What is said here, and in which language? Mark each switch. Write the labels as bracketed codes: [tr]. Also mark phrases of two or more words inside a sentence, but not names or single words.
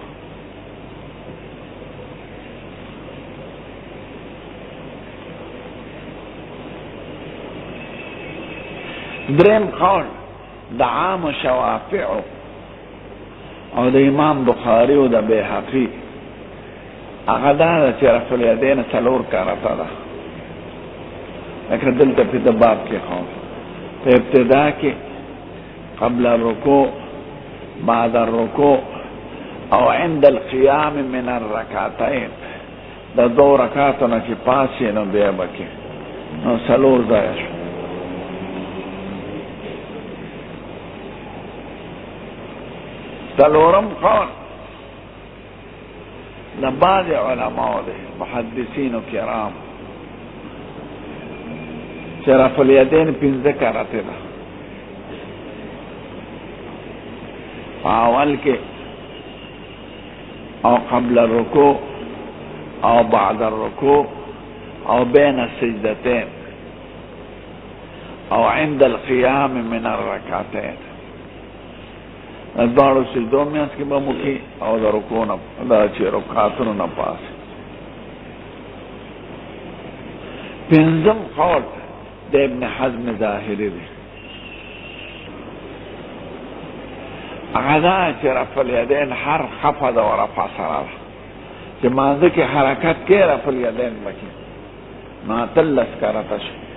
[ps] دریم قول د عام شوافع او د امام بخاری او د بیهقی، هغه دا چې [ar] رفع الیدین [ps] څلور کرته ده، لکه دلته په د باب کې [ar] قول په ابتدا کې، قبل الرکوع، بعد الرکوع او عند القیام من الرکعتین. [ps] د دو رکعاتو نه چې پاسې نو بیا به کې نو څلور ځایه شو. څلورم قول د بعض علماو دی، محدثینو کرام، چې [ar] رفع الیدین [ps] پنځه کرته ده. اول کې [ar] او قبل الرکوع او بعد الرکوع او بین السجدتين او عند القيام من الركعتين. [ps] دواړو سجدو میانس کې به مخکې او د رکوع نه دا چې رکعتونو نه پاس. پنځم قول د ابن حزم ظاهری دی، هغه دا چې [ar] رفع الیدین [ps] هر خفض او رفع سره ده، چې مانځه کې حرکت کې [ar] رفع الیدین [ps] وکړي نو اتلس کرته شو.